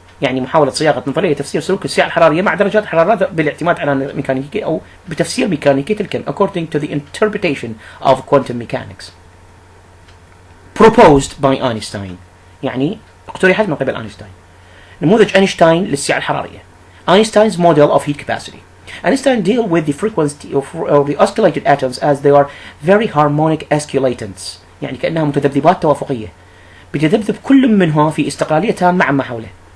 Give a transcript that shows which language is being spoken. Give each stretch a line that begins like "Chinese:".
Arabic: يعني محاولة صياغة نظرية تفسير سلوك السعة الحرارية مع درجات حرارة بالاعتماد على ميكانيكية أو بتفسير ميكانيكية الكم
English: according to the interpretation of quantum mechanics proposed by Einstein.
Arabic: يعني اقترحت من قبل أينشتاين. نموذج أينشتاين للسعة الحرارية.
English: Einstein's model of heat capacity. Einstein deal with the frequency of the oscillated atoms as they are very harmonic oscillatants.
Arabic: يعني كأنها متذبذبات توافقية. بتذبذب كل منها في استقلالية تامة عما حوله.